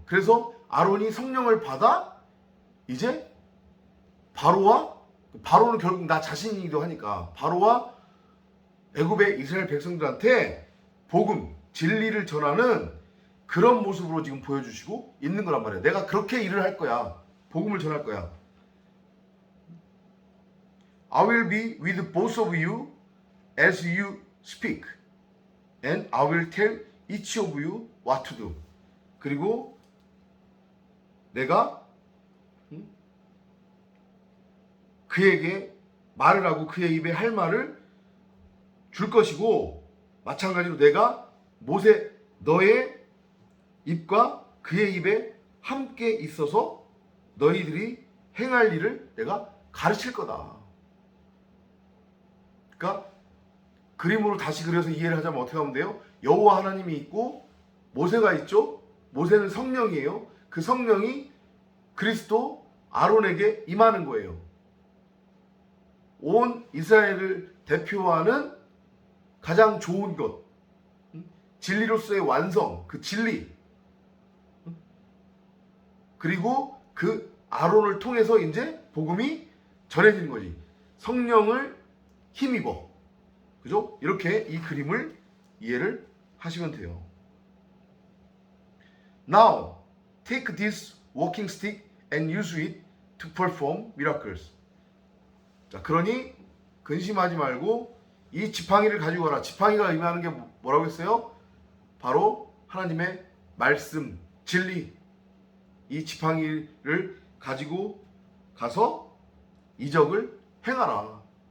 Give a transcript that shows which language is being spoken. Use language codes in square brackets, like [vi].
[ko] 그래서 아론이 성령을 받아 이제 바로는 결국 나 자신이기도 하니까 바로와 애굽의 이스라엘 백성들한테 복음, 진리를 전하는 그런 모습으로 지금 보여주시고 있는 거란 말이에요. 내가 그렇게 일을 할 거야. 복음을 전할 거야. [en] I will be with both of you as you speak, and I will tell each of you what to do. [ko] 그리고 내가 그에게 말을 하고 그의 입에 할 말을 줄 것이고 마찬가지로 내가 너의 입과 그의 입에 함께 있어서 너희들이 행할 일을 내가 가르칠 거다. 그러니까 그림으로 다시 그려서 이해를 하자면 어떻게 하면 돼요? 여호와 하나님이 있고 모세가 있죠. 모세는 성령이에요. 그 성령이 그리스도 아론에게 임하는 거예요. 온 이스라엘을 대표하는 가장 좋은 것, 진리로서의 완성, 그 진리, 그리고 그 아론을 통해서 이제 복음이 전해지는 거지. 성령을 힘입어. 그죠? 이렇게 이 그림을 이해를 하시면 돼요. [en] Now, take this walking stick and use it to perform miracles. [ko] 자, 그러니 근심하지 말고 이 지팡이를 가지고 가라. 지팡이가 의미하는 게 뭐라고 했어요? 바로 하나님의 말씀, 진리. 이 지팡이를 가지고 가서 이적을 행하라.